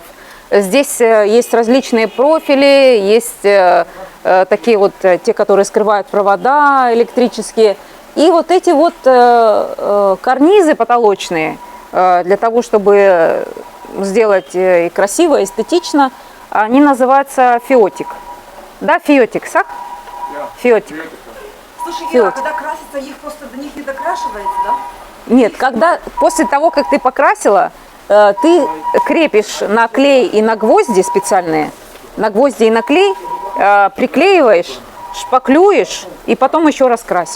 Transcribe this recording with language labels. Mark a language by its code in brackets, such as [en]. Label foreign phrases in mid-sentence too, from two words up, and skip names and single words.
[ru] Здесь есть различные профили, есть такие вот, те, которые скрывают провода электрические. И вот эти вот карнизы потолочные, для того, чтобы сделать и красиво, и эстетично, они называются фиотик. Да, фиотик, сак? Фиотик. Слушай, Ира, Фиотик. когда красится, их просто до них не докрашивается, да? Нет, когда после того, как ты покрасила, ты крепишь на клей и на гвозди специальные, на гвозди и на клей, приклеиваешь, шпаклюешь и потом еще раз красишь.